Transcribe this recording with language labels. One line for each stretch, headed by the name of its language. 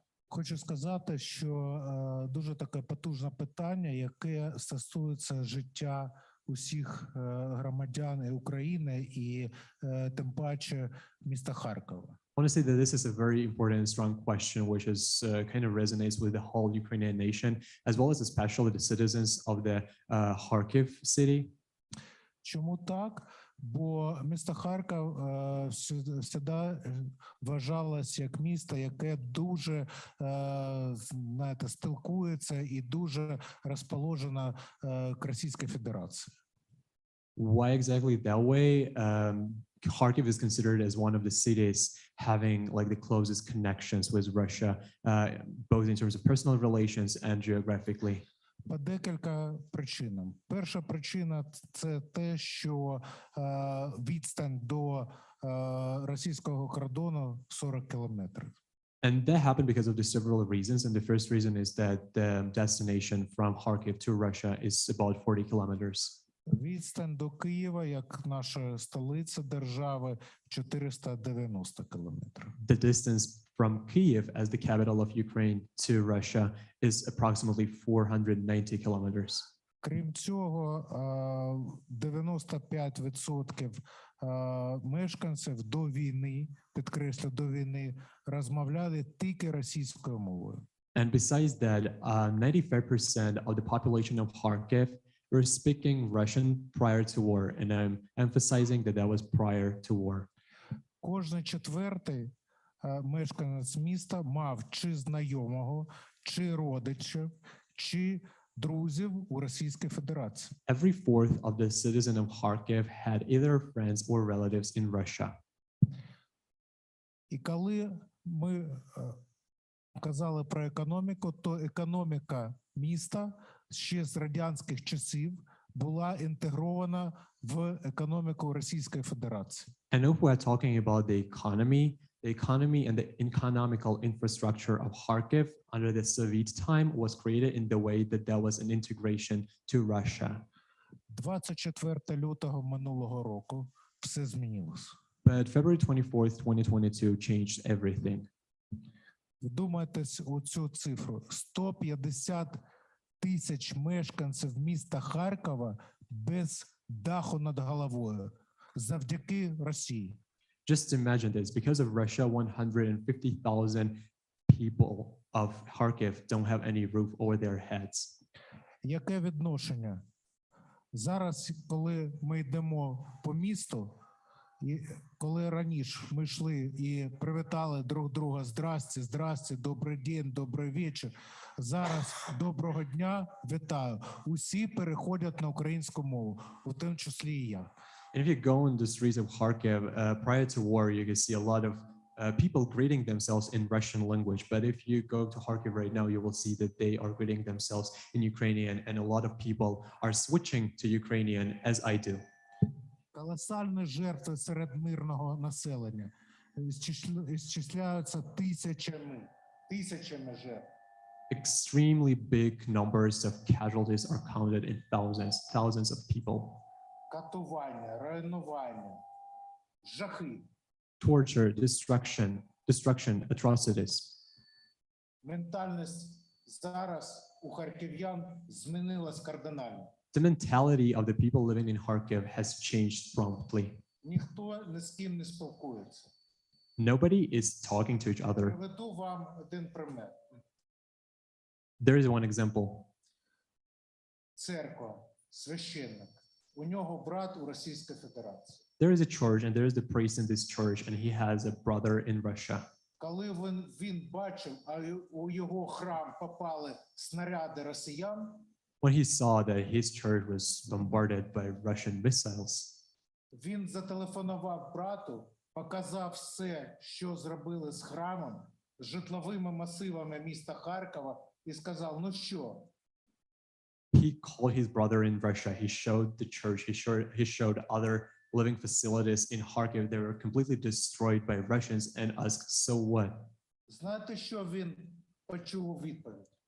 Ukrainian: Хочу сказати, що дуже таке потужне питання, яке стосується життя усіх громадян і України, і тим паче міста Харкова.
English: I want to say that this is a very important and strong question, which is kind of resonates with the whole Ukrainian nation, as well as especially the citizens of the Kharkiv city.
Ukrainian: Чому так? Бо місто Харків завжди вважалось як місто, яке дуже, знаєте, спілкується і дуже розположено к Російській Федерації.
English: Why exactly that way? Kharkiv is considered as one of the cities having like the closest connections with Russia, both in terms of personal relations and geographically.
Ukrainian: По декілька причинам. Перша причина – це те, що відстань до російського кордону 40 кілометрів.
English: And that happened because of the several reasons. And the first reason is that the destination from Kharkiv to Russia is about 40 kilometers.
Ukrainian: Відстань до Києва, як наша столиця держави, 490 кілометрів.
English: The distance from Kyiv as the capital of Ukraine to Russia is approximately 490 kilometers.
Ukrainian: Крім цього, 95% мешканців до війни, підкреслю, до війни, розмовляли тільки російською мовою.
English: And besides that, 95% of the population of Kharkiv were speaking Russian prior to war. And I'm emphasizing that that was prior to war.
Ukrainian: Кожен четвертий мешканець міста мав чи знайомого, чи родичів, чи друзів у Російській Федерації.
English: Every fourth of the citizen of Kharkiv had either friends or relatives in Russia.
Ukrainian: І коли ми казали про економіку, то економіка міста ще з радянських часів була інтегрована в економіку Російської Федерації.
English: And if we're talking about the economy and the economical infrastructure of Kharkiv under the Soviet time was created in the way that there was an integration to Russia.
Ukrainian: 24 лютого минулого року все змінилось.
English: But February 24th, 2022 changed everything.
Ukrainian: Вдумайтесь у цю цифру. 150 тисяч мешканців міста Харкова без даху над головою завдяки Росії.
English: Just imagine this, because of Russia, 150,000 people of Kharkiv don't have any roof over their heads.
Ukrainian: Яке відношення? Зараз, коли ми йдемо по місту, і коли раніше ми йшли і привітали друг друга
Russian: «Здрасте, здрасте,
Ukrainian: добрий день, добрий вечір», зараз «Доброго дня, вітаю». Усі переходять на українську мову, у тому числі і я.
English: And if you go in the streets of Kharkiv, prior to war, you can see a lot of people greeting themselves in Russian language. But if you go to Kharkiv right now, you will see that they are greeting themselves in Ukrainian, and a lot of people are switching to Ukrainian, as I do.
Ukrainian: Колосальні жертви серед мирного населення ісчисляються тисячами жертв.
English: Extremely big numbers of casualties are counted in thousands of people.
Ukrainian: Катування, руйнування, жахи.
English: Torture, destruction, atrocities.
Ukrainian: Ментальність зараз у харків'ян змінилась кардинально.
English: The mentality of the people living in Kharkiv has changed promptly.
Ukrainian: Ніхто ні з ким не спілкується.
English: Nobody is talking to each other.
Ukrainian: Приведу вам один пример.
English: There is one example.
Ukrainian: Церква, священник. У нього брат у Російській Федерації.
English: There is a church and there is the priest in this church and he has a brother in Russia.
Ukrainian: Коли він бачив, а у його храм попали снаряди росіян,
English: When he saw that his church was bombarded by Russian missiles,
Ukrainian: він зателефонував брату, показав все, що зробили з храмом, з житловими масивами міста Харкова і сказав, ну що?
English: he called his brother in Russia. He showed the church. He showed other living facilities in Kharkiv. They were completely destroyed by Russians and asked, so what?
Ukrainian: Знаєте, що він почув у відповідь?